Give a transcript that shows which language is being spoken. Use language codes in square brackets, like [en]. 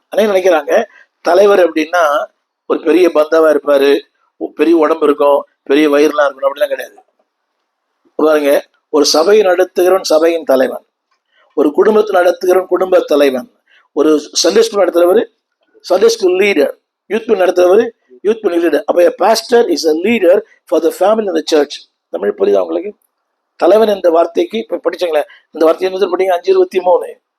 [ta] அனைவரும் நினைக்கிறாங்க தலைவர் அப்படின்னா ஒரு பெரிய பந்தாவா இருப்பாரு, பெரிய உடம்பு இருக்கும், பெரிய வயிறுலாம் இருக்கணும், அப்படிலாம் கிடையாது. பாருங்க, ஒரு சபையை நடத்துகிறவன் சபையின் தலைவன், ஒரு குடும்பத்தை நடத்துகிறவன் குடும்ப தலைவன், ஒரு Sunday school நடத்துறவர் Sunday school leader, youth bill நடத்துறவர் youth bill leader. அப்ப [en] Pastor is a leader for the family in the church. [ta] Tamil புரியுதா உங்களுக்கு? தலைவன் என்ற வார்த்தைக்கு இப்ப படிச்சங்களேன், இந்த வார்த்தை என்ன படிங்க? 5:23.